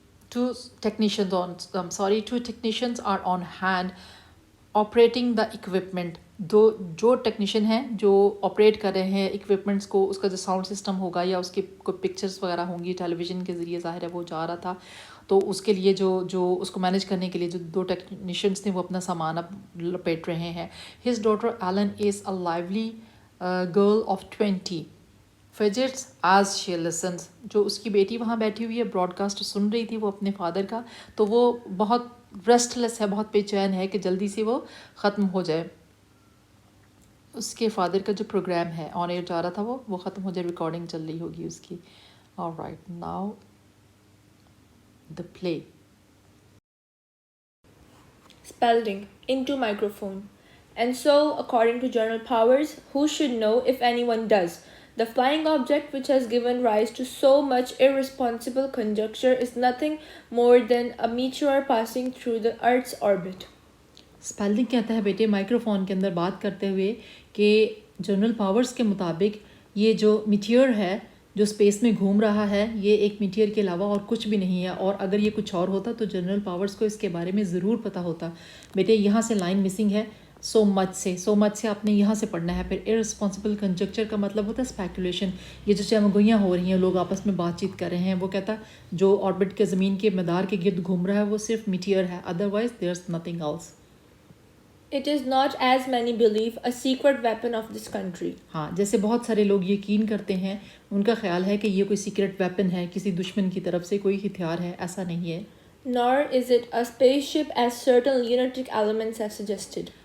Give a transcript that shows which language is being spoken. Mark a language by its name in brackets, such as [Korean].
[English] Two technicians are on hand operating the equipment. [Urdu] جو technician ہیں جو آپریٹ کر رہے ہیں اکوپمنٹس کو، اس کا جو ساؤنڈ سسٹم ہوگا یا اس کی کوئی پکچرس وغیرہ ہوں گی ٹیلی ویژن کے ذریعے، ظاہر ہے وہ جا رہا تھا، تو اس کے لیے جو اس کو مینیج کرنے کے لیے جو 2 ٹیکنیشینس تھے وہ اپنا سامان اب لپیٹ رہے ہیں. [English] His daughter Ellen is a lovely girl of 20 fidgets as she listens. [Urdu] جو اس کی بیٹی وہاں بیٹھی ہوئی ہے، براڈ کاسٹ سن رہی تھی وہ اپنے فادر کا، تو وہ بہت ریسٹ لیس ہے، بہت بے چین ہے کہ جلدی سے وہ ختم ہو جائے. اس کے فادر کا جو پروگرام ہے آن ایئر جا رہا تھا وہ ختم ہو جائے، ریکارڈنگ چل رہی ہوگی اس کی. [English] Alright, now the play. Spalding into microphone. And so, according to General Powers, who should know if anyone does? The flying object which has given rise to so much irresponsible conjecture is nothing more than a meteor passing through the Earth's orbit. [Urdu] اسپیلڈنگ کہتا ہے بیٹے micro phone کے اندر بات کرتے ہوئے کہ general powers کے مطابق یہ جو میٹیور ہے جو اسپیس میں گھوم رہا ہے، یہ ایک میٹیور کے علاوہ اور کچھ بھی نہیں ہے، اور اگر یہ کچھ اور ہوتا تو جنرل پاورز کو اس کے بارے میں ضرور پتہ ہوتا. بیٹے یہاں سے لائن مسنگ ہے، سو مچ سے آپ نے یہاں سے پڑھنا ہے. پھر ارسپانسبل کنجکچر کا مطلب ہوتا ہے اسپیکولیشن، یہ جو چمگوئیاں ہو رہی ہیں، لوگ آپس میں بات چیت کر رہے ہیں. وہ کہتا جو آربٹ کے زمین کے مدار کے گرد گھوم رہا ہے وہ صرف میٹیور ہے، [English] Otherwise there is nothing else. It is not, as many believe, a secret weapon of this country. [Urdu] ہاں، جیسے بہت سارے لوگ یقین کرتے ہیں، ان کا خیال ہے کہ یہ کوئی سیکرٹ ویپن ہے، کسی دشمن کی طرف سے کوئی ہتھیار ہے، ایسا نہیں ہے. [English] Nor is it a spaceship as certain lunatic elements have suggested.